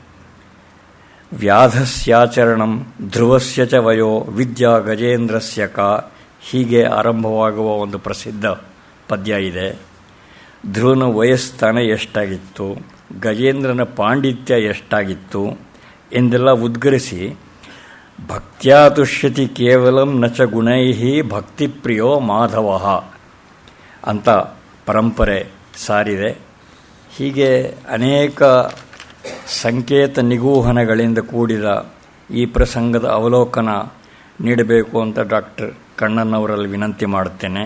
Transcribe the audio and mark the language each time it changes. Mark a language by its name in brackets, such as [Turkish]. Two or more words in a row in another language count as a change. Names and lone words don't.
[Sanskrit] ವ್ಯಾಧಸ್ಯಾಚರಣಂ ಧ್ರುವಸ್ಯ ಚ ವಯೋ ವಿದ್ಯಾ ಗಜೇಂದ್ರಸ್ಯ ಕ, [Kannada] ಹೀಗೆ ಆರಂಭವಾಗುವ ಒಂದು ಪ್ರಸಿದ್ಧ ಪದ್ಯ ಇದೆ. ಧ್ರುವನ ವಯಸ್ತಾನ ಎಷ್ಟಾಗಿತ್ತು, ಗಜೇಂದ್ರನ ಪಾಂಡಿತ್ಯ ಎಷ್ಟಾಗಿತ್ತು ಎಂದೆಲ್ಲ ಉದ್ಗರಿಸಿ [Sanskrit] ಭಕ್ತ್ಯಾ ತುಷ್ಯತಿ ಕೇವಲಂ ನ ಚ ಗುಣೈಃ ಭಕ್ತಿಪ್ರಿಯೋ ಮಾಧವಃ [Kannada] ಅಂತ ಪರಂಪರೆ ಸಾರಿದೆ. ಹೀಗೆ ಅನೇಕ ಸಂಕೇತ ನಿಗೂಹನಗಳಿಂದ ಕೂಡಿದ ಈ ಪ್ರಸಂಗದ ಅವಲೋಕನ ನೀಡಬೇಕು ಅಂತ ಡಾಕ್ಟರ್ ಕಣ್ಣನ್ನವರಲ್ಲಿ ವಿನಂತಿ ಮಾಡುತ್ತೇನೆ.